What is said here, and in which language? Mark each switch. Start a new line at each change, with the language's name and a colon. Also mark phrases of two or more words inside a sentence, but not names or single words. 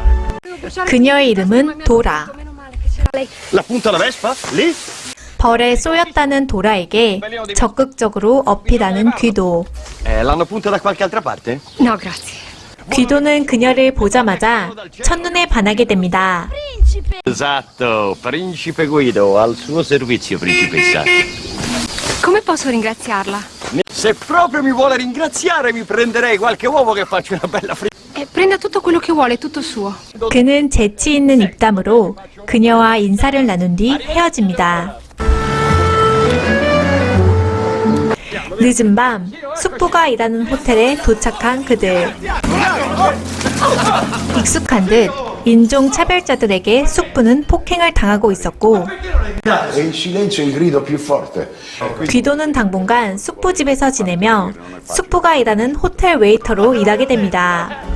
Korean: 그녀의 이름은 도라. 벌에 쏘였다는 도라에게 적극적으로 어필하는 귀도. 귀도는 그녀를 보자마자 첫눈에 반하게 됩니다.
Italian: Esatto, principe Guido, al suo servizio, principessa. Come posso ringraziarla? Se proprio mi vuole ringraziare, mi prenderei qualche uovo che faccio una bella frittata. Prenda tutto quello che vuole, è tutto suo.
Korean: 그는 재치 있는 입담으로 그녀와 인사를 나눈 뒤 헤어집니다. 늦은 밤 숙부가 일하는 호텔에 도착한 그들. 익숙한 듯 인종 차별자들에게 숙부는 폭행을 당하고 있었고 귀도는 당분간 숙부 집에서 지내며 숙부가 일하는 호텔 웨이터로 일하게 됩니다.